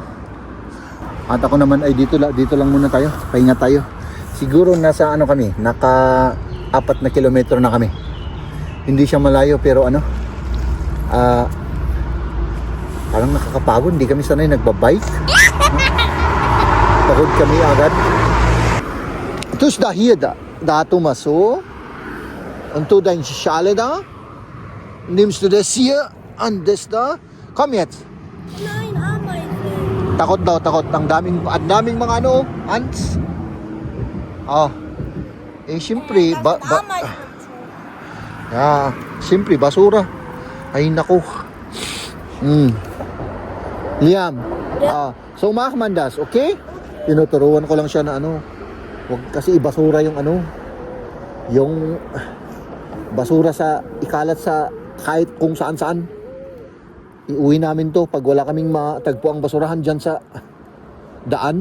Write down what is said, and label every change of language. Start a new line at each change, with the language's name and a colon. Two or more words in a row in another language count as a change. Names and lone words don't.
Filipino: At ako naman ay dito lang muna tayo. Pahinga tayo. Siguro nasa ano kami, naka 4 na kilometro na kami. Hindi siya malayo pero ano, parang nakakapagod. Hindi kami sanay nagbabike. Pagod kami agad.
German: Dus da hier da Thomas so. Und du dein Schale da? Nimmst du das hier und das da? Komm jetzt. Nein, arbeiten.
Filipino: Takot daw, takot. Ang daming mga ano, ants. Oh. Eh, siyempre, siyempre, basura. Ay, naku. Liam.
German: So, mach man das, okay?
Filipino: Tinuturuan ko lang siya na ano, wag kasi ibasura yung ano, yung basura sa, ikalat sa kahit kung saan-saan. Iuwi namin to pag wala kaming matagpo ang basurahan dyan sa daan.